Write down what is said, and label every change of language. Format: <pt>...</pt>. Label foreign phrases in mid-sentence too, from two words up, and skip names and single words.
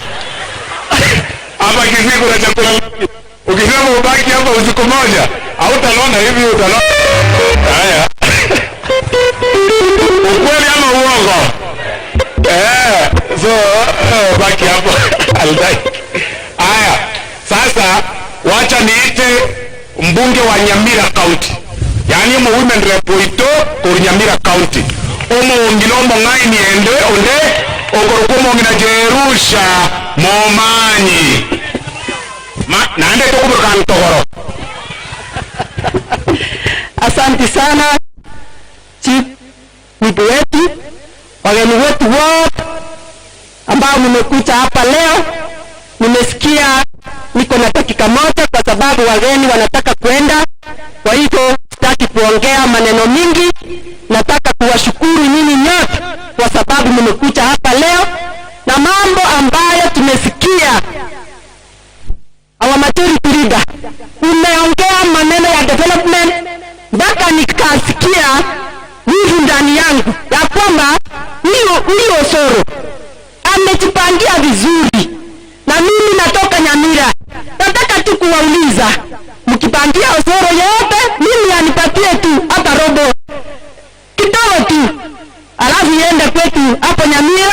<sw>Hapa Kisii kuna chakula. Ukisema ubaki hapa usiku moja, hautanona hivi, utanona. Haya. Ukweli ama uongo? So baki hapo Aldai. Haya. Sasa wacha niite mbunge wa Nyamira County. Yaani mu</sw> <en>women rep</en> <sw>ito kwa Nyamira County.</sw> <guz>Ngilombo ngai niende onde ogorokumo ngina Jerusha Momanyi. Naende tukubuka ntogoro.</guz> <sw>Asante sana Chief Nibu wetu, wageni wetu wote ambao mmekuja hapa leo. Nimesikia niko na dakika moja kwa sababu wageni wanataka kwenda. Kwa hivyo sitaki kuongea maneno mingi. Nataka kuwashukuru nyinyi nyote kwa sababu mmekuja hapa leo, na mambo ambayo tumesikia</sw> <en>our majority leader</en> <sw>umeongea maneno ya development, mpaka nikasikia hivi ndani yangu ya kwamba huyo Osoro amejipangia vizuri. Na mimi natoka Nyamira, nataka tu kuwauliza, mkipangia Osoro yote mimi anipatie tu hata robo kidogo tu, alafu iende kwetu hapo Nyamira.</sw>